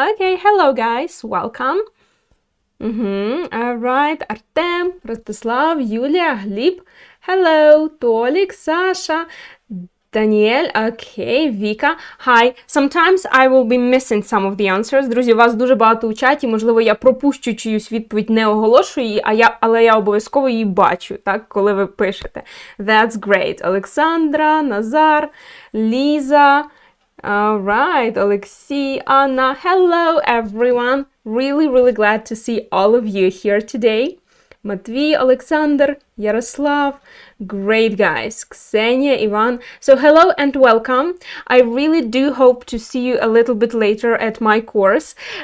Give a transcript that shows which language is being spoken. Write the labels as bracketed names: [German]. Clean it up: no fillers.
[English] Okay, hello guys, welcome. All right, Artem, Rostislav, Yulia, Glib. Hello, Tolik, Sasha, Daniel, okay, Vika. Hi. Sometimes I will be missing some of the answers. [Ukrainian] Друзі, вас дуже багато у чаті, можливо, я пропущу чиюсь відповідь, не оголошую її, але я обов'язково її бачу, так, коли ви пишете. [English] That's great. Олександра, Назар, Ліза, alright, Олексій, Анна. Hello, everyone. Really glad to see all of you here today. Матвій, Олександр, Ярослав, great guys, Ksenia, Ivan. So hello and welcome. I really do hope to see you a little bit later at my course.